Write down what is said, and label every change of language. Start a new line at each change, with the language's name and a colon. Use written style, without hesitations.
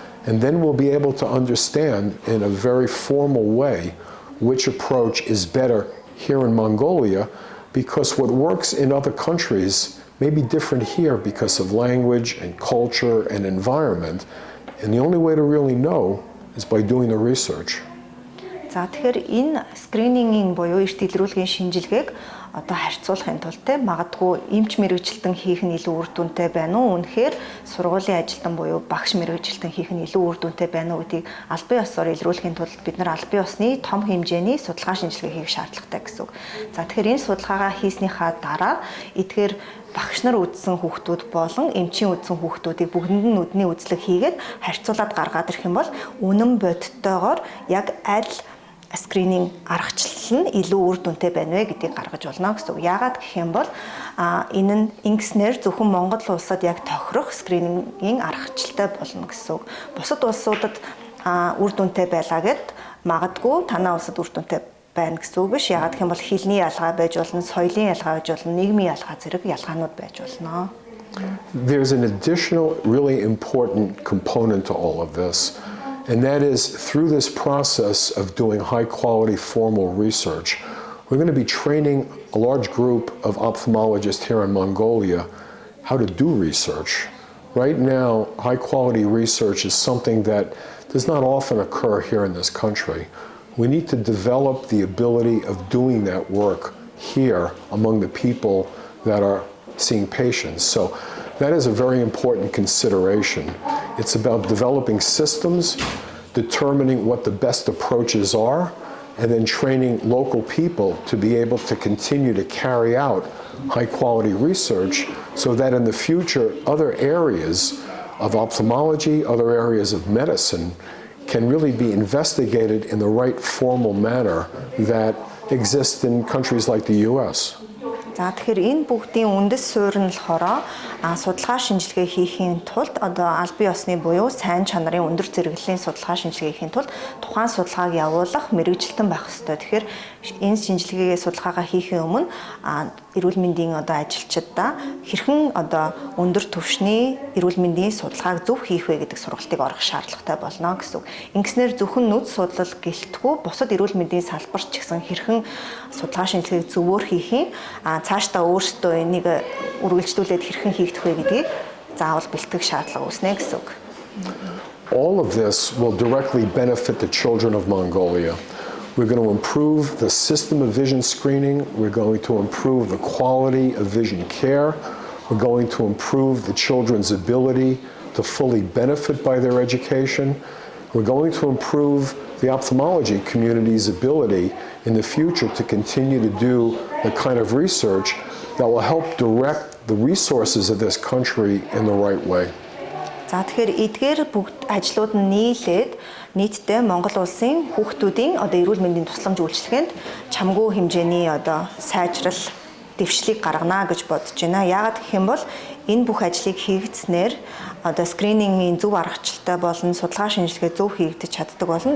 English: And then we'll be able to understand in a very formal way which approach is better here in Mongolia, because what works in other countries may be different here because of language and culture and environment. And the only way to really know is by doing the research.
Mongolian: За тэгэхээр энэ скринингийн буюу эрт илрүүлгийн шинжилгээг одоо харьцуулахын тулд магадгүй эмч мэрэгжилтэн хийх нь илүү үр дүнтэй байна уу? Үнэхээр сургуулийн ажилтан буюу багш мэрэгжилтэн хийх нь илүү үр дүнтэй байна уу гэдгийг албан ёсоор илрүүлэхийн тулд бид нар албан ёсны том хэмжээний судалгаа шинжилгээ хийх шаардлагатай гэсэн үг. За тэгэхээр энэ судалгаагаа хийснийхаа дараа эдгээр багш нар үзсэн хүүхдүүд болон эмчийн үзсэн хүүхдүүдийг бүгдэнд нь нүдний үзлэг хийгээд харьцуулаад гаргаад ирэх юм бол үнэн бодиттойгоор яг аль скрининг аргачлал нь илүү үр дүнтэй байна вэ гэдгийг гаргаж болно гэсэн үг. Яагаад гэх юм бол энэ нь ингэснээр зөвхөн Монгол улсад яг тохирох скринингийн аргачлалтай болно гэсэн үг. Бусад улсуудад үр дүнтэй байлаа гэд магадгүй танаа улсад үр дүнтэй байна гэсэн үг биш. Яагаад гэх юм бол хэлний ялгаа байж болно, соёлын ялгаа байж болно, нийгмийн ялгаа зэрэг ялгаанууд байж болно.
English: There's an additional really important component to all of this. And that is through this process of doing high quality formal research, we're going to be training a large group of ophthalmologists here in Mongolia how to do research. Right now, high quality research is something that does not often occur here in this country. We need to develop the ability of doing that work here among the people that are seeing patients. So that is a very important consideration. It's about developing systems, determining what the best approaches are, and then training local people to be able to continue to carry out high quality research so that in the future other areas of ophthalmology, other areas of medicine can really be investigated in the right formal manner that exists in countries like the US.
Mongolian: За тэгэхээр энэ бүгдийн үндэс суурь нь болохоор судалгаа шинжилгээ хийхийн тулд одоо албан ёсны буюу сайн чанарын өндөр зэрэглэлийн судалгаа шинжилгээ хийхийн тулд тухайн судалгааг явуулах мэрэгжилтэн байх ёстой. Тэгэхээр энэ шинжилгээгээ судалгаагаа хийхийн өмнө эрүүл мэндийн одоо ажилчдаа хэрхэн одоо өндөр түвшний эрүүл мэндийн судалгааг зөв хийх вэ гэдэг сургалтыг орох шаардлагатай болно гэсэн үг. Ингэснээр зөвхөн нүд судлал гэлтгүй бусад эрүүл мэндийн салбарт ч гэсэн хэрхэн судалгаа шинжилгээг зөвөөр хийх юм цаашдаа өөрсдөө энийг үргэлжлүүлээд хэрхэн хийгдэх вэ гэдгийг заавал бэлтгэх шаардлага үүснэ гэсэн үг.
English: All of this will directly benefit the children of Mongolia. We're going to improve the system of vision screening. We're going to improve the quality of vision care. We're going to improve the children's ability to fully benefit by their education. We're going to improve the ophthalmology community's ability in the future to continue to do the kind of research that will help direct the resources of this country in the right way.
Mongolian: За тэгэхээр эдгээр бүгд ажлууд нь нийлээд нийтдээ Монгол улсын хүүхдүүдийн одоо эрүүл мэндийн тусламж үйлчилгээнд чамгүй хэмжээний одоо сайжрал дэвшлиг гаргана гэж бодож байна. Яагаад гэх юм бол энэ бүх ажлыг хийгдснээр одоо скринингийн зөв аргачлалтай болон судалгаа шинжилгээ зөв хийгдэж чаддаг болно.